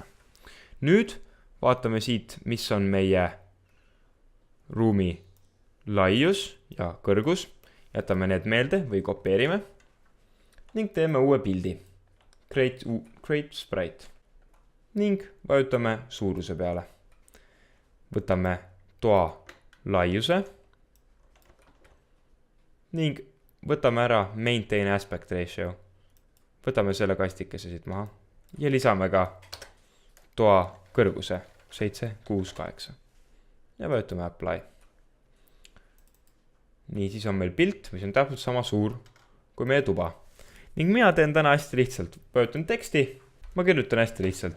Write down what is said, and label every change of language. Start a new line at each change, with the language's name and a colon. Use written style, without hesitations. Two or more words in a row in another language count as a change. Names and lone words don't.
Estonian: Nüüd vaatame siit, mis on meie ruumi laius ja kõrgus, jätame need meelde või kopeerime ning teeme uue pildi.
English: Create sprite
Estonian: ning vajutame suuruse peale. Võtame toa laiuse ning võtame ära
English: maintain aspect ratio.
Estonian: Võtame selle kastikese siit maha ja lisame ka toa kõrguse 7, 6, 8 ja vajutame apply. Nii, siis on meil pilt, mis on täpselt sama suur kui meie tuba. Ning mina teen täna hästi lihtsalt. Vajutan teksti, ma kirjutan hästi lihtsalt.